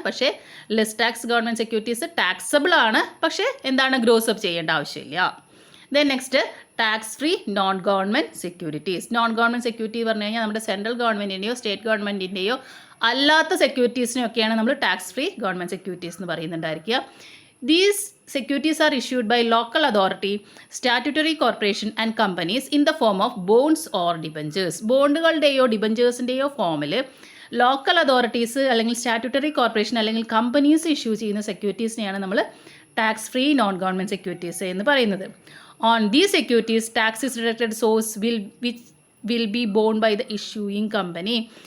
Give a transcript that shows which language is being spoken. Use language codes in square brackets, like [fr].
[ml] പക്ഷേ less tax government securities taxable ആണ്, പക്ഷേ എന്താണ് ഗ്രോസ് അപ്പ് ചെയ്യേണ്ട ആവശ്യമില്ല. Then next, tax free non government securities. Non government security പറഞ്ഞു കഴിഞ്ഞാൽ നമ്മുടെ സെൻട്രൽ ഗവൺമെൻറ്റിൻ്റെയോ സ്റ്റേറ്റ് ഗവൺമെൻറ്റിൻ്റെയോ അല്ലാത്ത സെക്യൂരിറ്റീസിനെയൊക്കെയാണ് നമ്മൾ ടാക്സ് ഫ്രീ ഗവൺമെൻറ് സെക്യൂരിറ്റീസ് എന്ന് പറയുന്നുണ്ടായിരിക്കുക. [en] These securities are issued by local authority, statutory corporation and companies in the form of bonds or debentures. [ml] ബോണ്ടുകളുടെയോ ഡിബഞ്ചേഴ്സിൻ്റെയോ ഫോമിൽ local authorities അല്ലെങ്കിൽ statutory corporation അല്ലെങ്കിൽ companies issue ചെയ്യുന്ന സെക്യൂരിറ്റീസിനെയാണ് നമ്മൾ tax free non government securities എന്ന് പറയുന്നത്. [en] On these securities tax is deducted source will be borne by the issuing company.